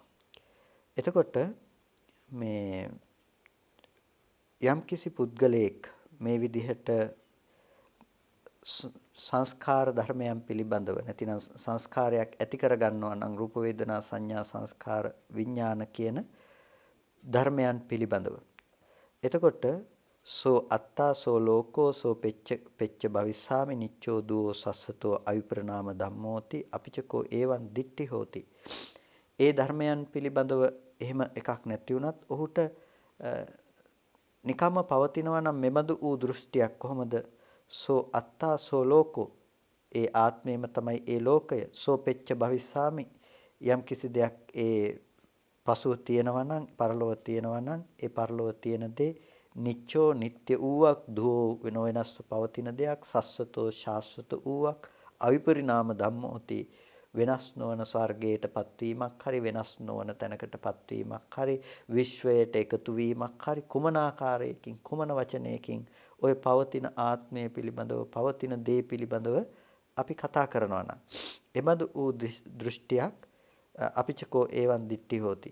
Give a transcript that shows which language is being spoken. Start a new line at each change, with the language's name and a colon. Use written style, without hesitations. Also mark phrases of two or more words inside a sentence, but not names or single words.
Sinhala: එතකොට මේ යම්කිසි පුද්ගලයෙක් මේ විදිහට සංස්කාර ධර්මයන් පිළිබඳව නැතිනම් සංස්කාරයක් ඇති කර ගන්නවා නම් රූප වේදනා සංඥා සංස්කාර විඥාන කියන ධර්මයන් පිළිබඳව.
Pali: එතකොට සෝ අත්තා සෝ ලෝකෝ සෝ පෙච්ච භවිස්සාමි නිච්චෝ දුෝ සස්සතෝ අවිප්‍රනාම ධම්මෝති අපිචකෝ ඒවං දිට්ඨි හෝති.
Sinhala: ඒ ධර්මයන් පිළිබඳව එහෙම එකක් නැති වුණත් ඔහුට නිකම්ම පවතිනවා නම් මෙබඳු වූ දෘෂ්ටියක් කොහොමද?
Pali: සෝ අත්තා සෝ ලෝකෝ,
Sinhala: ඒ ආත්මයම තමයි ඒ ලෝකය.
Pali: සෝ පෙච්ච භවිස්සාමි,
Sinhala: යම් කිසි දෙයක් ඒ පසුව තියෙනවා නම්, පරලොව තියෙනවා නම්, ඒ පරලොව තියෙන දේ නිච්චෝ නිට්ටය වූවක්, දුෝ නොවෙනස්ව පවතින දෙයක්, සස්සතෝ ශාස්වත වූවක්,
Pali: අවිපරිණාම ධම්මෝති,
Sinhala: වෙනස් නොවන ස්වර්ගයට පත්වීමක් හරි, වෙනස් නොවන තැනකට පත්වීමක් හරි, විශ්වයට එකතු වීමක් හරි, කුමන ආකාරයකින් කුමන වචනයකින් ඔය පවතින ආත්මය පිළිබඳව, පවතින දේ පිළිබඳව අපි කතා කරනවා නම්, එබඳු වූ දෘෂ්ටියක්
Pali: අපිචකෝ ඒවන් දිට්ඨි හෝති.